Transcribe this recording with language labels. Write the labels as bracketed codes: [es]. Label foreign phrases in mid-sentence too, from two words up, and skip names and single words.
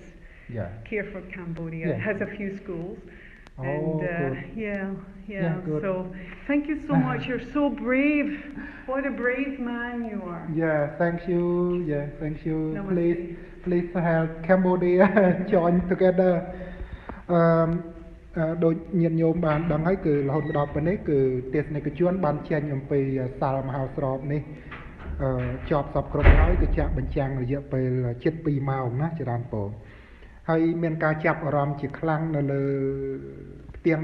[en] Care for Cambodia. It has a few schools. So thank you so much. You're so brave. What a brave man you are. Thank you. Please help Cambodia join together. [km] ដូចញាតិញោមបានដឹងហើយគឺរហូតមកដល់ពេលនេះគឺទេសនិកជនបានចេញអំពីសាលមហោស្រពនេះជាប់សពគ្រប់ ហើយគឺចាក់បញ្ចាំងរយៈពេលជិត2ម៉ោងណាច្រើនពោហើយមានការចាប់អារម្មណ៍ជាខ្លាំងនៅលើផ្ទាំង